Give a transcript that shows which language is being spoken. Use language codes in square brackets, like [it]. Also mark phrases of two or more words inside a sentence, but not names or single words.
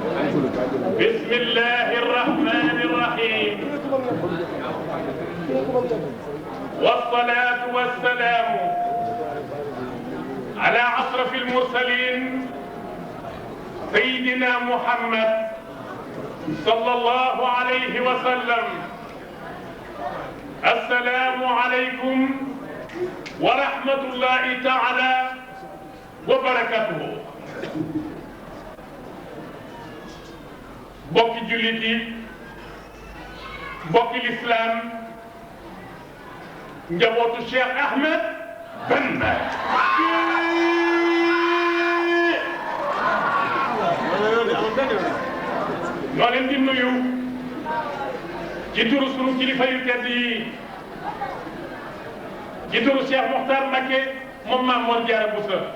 [ar] بسم الله الرحمن الرحيم والصلاة والسلام على أشرف المرسلين سيدنا محمد صلى الله عليه وسلم. السلام عليكم ورحمة الله تعالى وبركاته. [wo] bokki jullit yi bokki lislaam njabootu Cheikh Ahmed Bamba ñoo leen di nuyu ci turu sunu kilifa yu tedd yi ci turu Cheikh Mokhtar Mbacké moom Maam Mor Diarra Bousso